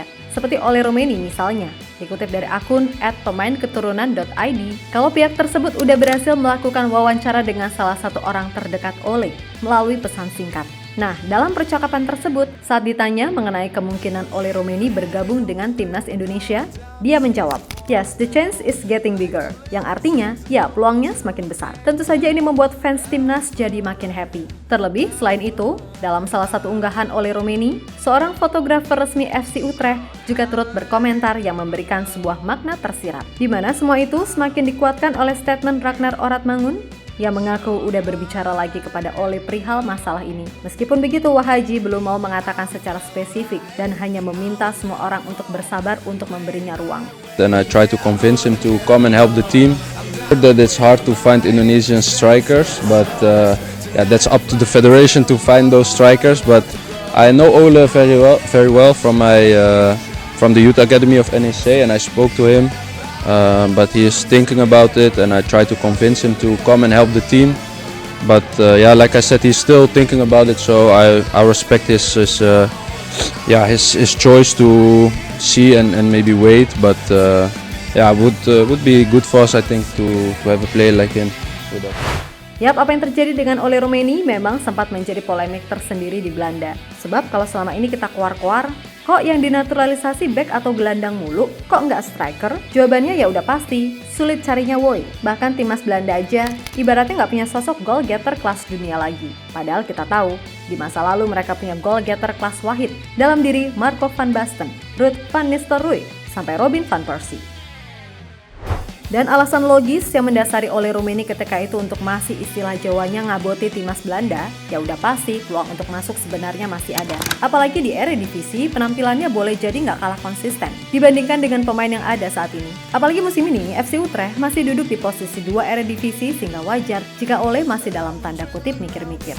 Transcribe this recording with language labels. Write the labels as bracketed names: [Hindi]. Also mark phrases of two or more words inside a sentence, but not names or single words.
[Indonesian] Seperti Ole Rumeni misalnya, dikutip dari akun @pemainketurunan.id, kalau pihak tersebut udah berhasil melakukan wawancara dengan salah satu orang terdekat Ole melalui pesan singkat. Nah, dalam percakapan tersebut, saat ditanya mengenai kemungkinan Ole Rumeni bergabung dengan Timnas Indonesia, dia menjawab, [English] "Yes, the chance is getting bigger." [Indonesian] Yang artinya, ya peluangnya semakin besar. Tentu saja ini membuat fans Timnas jadi makin happy. Terlebih, selain itu, dalam salah satu unggahan Ole Rumeni, seorang fotografer resmi FC Utrecht juga turut berkomentar yang memberikan sebuah makna tersirat. Di mana semua itu semakin dikuatkan oleh statement Ragnar Oratmangun yang mengaku udah berbicara lagi kepada Ole perihal masalah ini. Meskipun begitu, Wahaji belum mau mengatakan secara spesifik dan hanya meminta semua orang untuk bersabar untuk memberinya ruang. [English] Then I try to convince him to come and help the team. That it's hard to find Indonesian strikers, but that's up to the federation to find those strikers. But I know Ole very well from the youth academy of NEC, and I spoke to him. But he is thinking about it, and I try to convince him to come and help the team. But like I said, he's still thinking about it, so I respect his choice to see and maybe wait. But would be good for us, I think, to have a player like him. [Indonesian] Yap, apa yang terjadi dengan Ole Rumeni memang sempat menjadi polemik tersendiri di Belanda. Sebab kalau selama ini kita keluar-keluar, kok yang dinaturalisasi back atau gelandang mulu? Kok nggak striker? Jawabannya ya udah pasti, sulit carinya woi. Bahkan timnas Belanda aja ibaratnya nggak punya sosok [English] goal getter [Indonesian] kelas dunia lagi. Padahal kita tahu, di masa lalu mereka punya [English] goal getter [Indonesian] kelas wahid dalam diri Marco van Basten, Ruud van Nistelrooy, sampai Robin van Persie. Dan alasan logis yang mendasari Ole Roemeny ketika itu untuk masih istilah Jawanya ngaboti timnas Belanda, ya udah pasti peluang untuk masuk sebenarnya masih ada. Apalagi di Eredivisie, penampilannya boleh jadi nggak kalah konsisten dibandingkan dengan pemain yang ada saat ini. Apalagi musim ini, FC Utrecht masih duduk di posisi 2 Eredivisie sehingga wajar jika Ole masih dalam tanda kutip mikir-mikir.